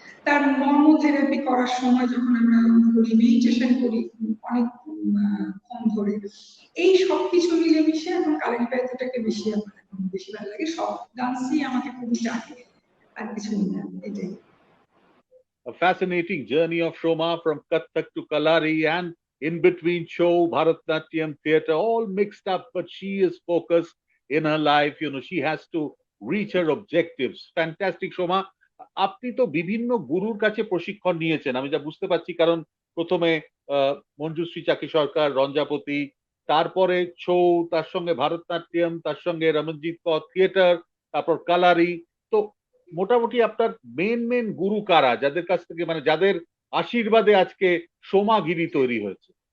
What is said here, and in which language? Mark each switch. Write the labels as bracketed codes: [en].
[bn] তার মর্ম থেরাপি করার সময় যখন আমরা করি, মেডিটেশন করি অনেক ক্ষণ ধরে, এই সবকিছু মিলেমিশে এখন কালারি প্যাথটাকে বেশি আমার এখন বেশি ভালো লাগে। সব ডান্সই আমাকে খুবই টানে, আর কিছু না, এটাই। [en] A fascinating journey of Shoma from Kathak to Kalari and in between show, Bharatnatyam, theatre, all mixed up, but she is focused in her life. You know, she has to reach her objectives. Fantastic, Shoma. [bn] আপনি তো বিভিন্ন গুরুর কাছে প্রশিক্ষণ নিয়েছেন, আমি যা বুঝতে পারছি, কারণ প্রথমে মঞ্জুশ্রী চাকি সরকার, রঞ্জাপতি, তারপরে ছৌ, তার সঙ্গে ভারতনাট্যম, তার সঙ্গে রমনজিৎ কর থিয়েটার, তারপর কালারি। তো মোটামুটি আপনার মেন গুরু কারা, যাদের কাছ থেকে মানে যাদের আশীর্বাদে আজকে সোমাগিরি তৈরি হয়েছে?